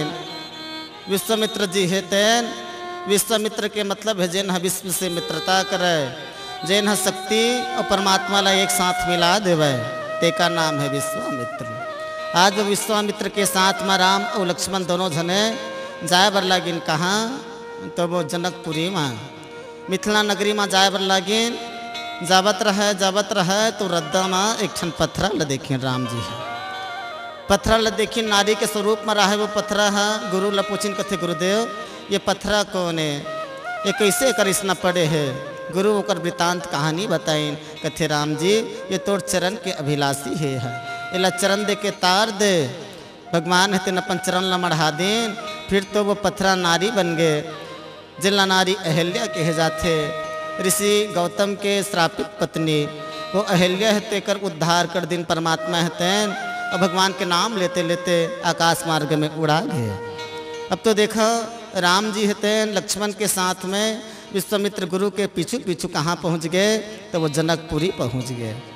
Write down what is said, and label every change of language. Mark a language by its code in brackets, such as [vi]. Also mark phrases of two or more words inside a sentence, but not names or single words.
[hne] विश्वामित्र जी हेते, विश्वामित्र के मतलब है जिन विश्व से मित्रता करे, जिन शक्ति और परमात्मा ला एक साथ मिला देवे, ते का नाम है विश्वामित्र। आज वो विश्वामित्र के साथ में राम और लक्ष्मण दोनों जने जाए बर लागिन कहाँ तो वो जनकपुरी माँ मिथिला नगरी में जाए बर लागिन। जावत रहे तो रद्दा माँ एक ठन पत्थरा ल देखिन राम जी है। पत्थरा ल देखिन नारी के स्वरूप में रहा है वो पत्थरा है। गुरु ल पूछिन कथे गुरुदेव ये पत्थरा कौन है, ये कैसे करिश्ना पड़े है। गुरु ओकर वृतांत कहानी बताइन। कथे राम जी ये तोर चरण के अभिलाषी है इला चरण दे के तार दे। भगवान है तेन अपन चरण ला मढ़ा देन। फिर तो वो पत्थरा नारी बन गए जिला नारी अहिल्या कहे जाते। ऋषि गौतम के श्रापित पत्नी वो अहिल्या है तेकर उद्धार कर दिन परमात्मा है तैन और भगवान के नाम लेते लेते आकाश मार्ग में उड़ा गए। अब तो देखो राम जी है तैन लक्ष्मण के साथ में विश्वामित्र गुरु के पीछू पीछू कहाँ पहुँच गए तो वो जनकपुरी पहुँच गए।